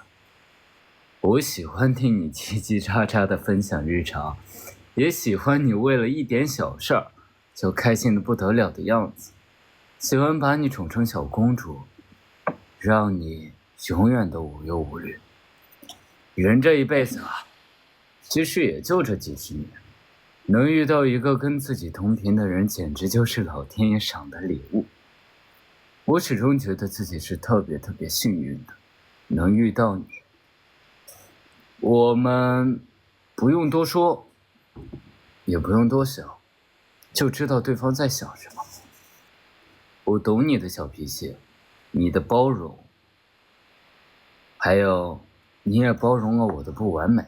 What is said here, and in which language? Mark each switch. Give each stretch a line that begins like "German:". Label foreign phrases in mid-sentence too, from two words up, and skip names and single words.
Chinese: 我喜歡聽你嘰嘰喳喳的分享日常，也喜歡你為了一點小事兒就開心的不得了的樣子，喜歡把你寵成小公主，讓你永遠都無憂無慮。人這一輩子啊，其實也就這幾十年，能遇到一個跟自己同頻的人，簡直就是老天爺賞的禮物。我始終覺得自己是特別特別幸運的，能遇到你。我們不用多說，也不用多想，就知道对方在想什麼。我懂你的小脾气，你的包容，還有你也包容了我的不完美。